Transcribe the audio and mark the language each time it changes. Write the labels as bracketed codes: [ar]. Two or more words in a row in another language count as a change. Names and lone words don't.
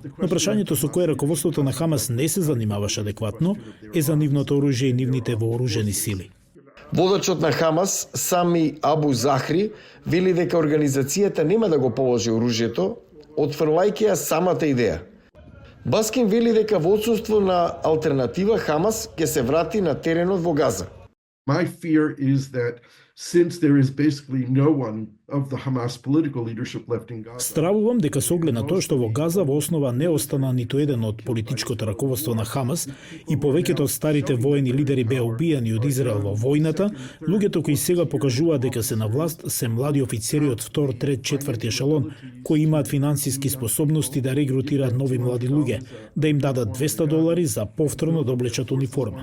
[mk] Но прашањето со кое раководството на Хамас не се занимаваше адекватно е за нивното оружје и нивните вооружени сили. Водачот на Хамас, Сами Абу Захри, вели дека организацијата нема да го положи оружјето, отфрлајќи ја самата идеја. Баскин вели дека во отсуство на алтернатива Хамас ќе се врати на теренот во Газа. [en] My fear is that since there is basically no one of the Hamas political leadership left in Gaza. [mk] Стравувам дека со оглед на тоа што во Газа во основа не остана ниту еден од политичкото раководство на Хамас и повеќето од старите воени лидери беа убиени од Израел во војната, луѓето кои сега покажуваат дека се на власт се млади офицери од 2, 3, 4 ешелон кои имаат финансиски способности да регрутираат нови млади луѓе, да им дадат $200 за повторно да облечат униформа.